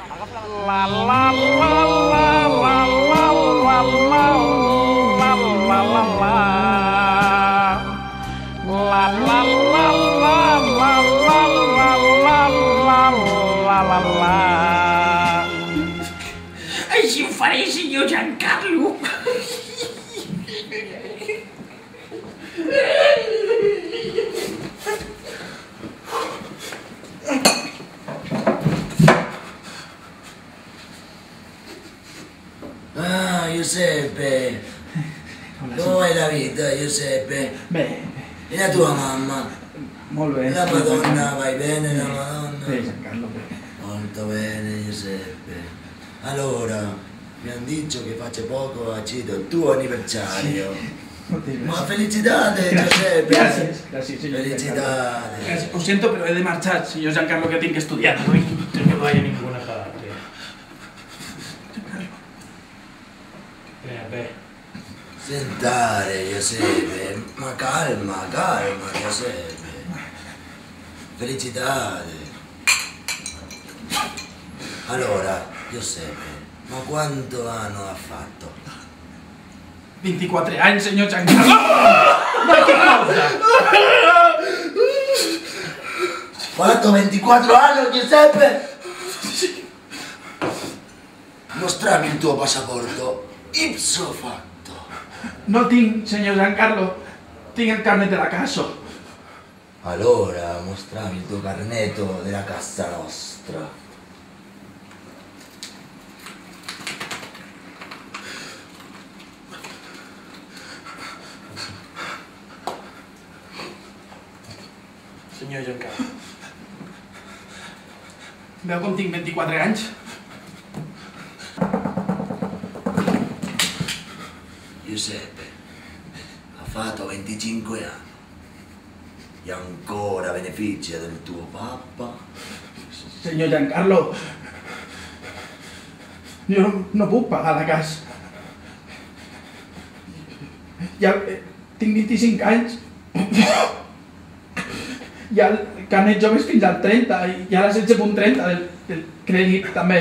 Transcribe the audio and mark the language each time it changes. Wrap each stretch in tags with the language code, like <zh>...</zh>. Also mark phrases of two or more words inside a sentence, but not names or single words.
<ca>La la la la la la la la la la la la la. La la la la la la la la la la la. Així ho faré, senyor Giancarlo.</ca> <it>Ah, Giuseppe, come è la vita, Giuseppe?</it> <ca>Bé,</ca> <it>E la tua mamma?</it> <ca>molt bé.</ca> <it>La Madonna, vai bene la Madonna?</it> <ca>Bé, Giancarlo, bé.</ca> <it>Molto bene, Giuseppe. Allora, mi hanno detto che faccia poco accedo il tuo anniversario. Ma felicitate, Giuseppe!</it> <ca>Gràcies, gràcies, senyor Giancarlo.</ca> <it>Felicitate!</it> <ca>Gràcies. Ho sento, però he de marxar, senyor Giancarlo, que tinc que estudiar.</ca> <es>No que no vaya ninguna para...</es> <ca>Bé.</ca> <it>Sentare, Giuseppe, ma calma, calma, Giuseppe. Felicitate. Allora, Giuseppe, ma quanto anno ha fatto?</it> <ca>24 anys, senyor Giancarlo!</ca> <it>Ma che cosa? Fatto 24 anni, Giuseppe? Mostrami il tuo passaporto.</it> <la>Ipso fatto.</la> <ca>No tinc, senyor Giancarlo. Tinc el carnet de la casa.</ca> <it>Allora, mostrami il tuo carnetto della casa nostra.</it> <ca>Senyor Giancarlo. Veu com tinc 24 anys?</ca> <it>Giuseppe, ha fatto 25 anni. E ancora beneficia del tuo papà.</it> <ca>Senyor Giancarlo, jo no puc pagar la casa. Ja tinc 25 anys. Hi ha el carnet joves fins al 30 i hi ha la 16.30 del crèdit també.</ca>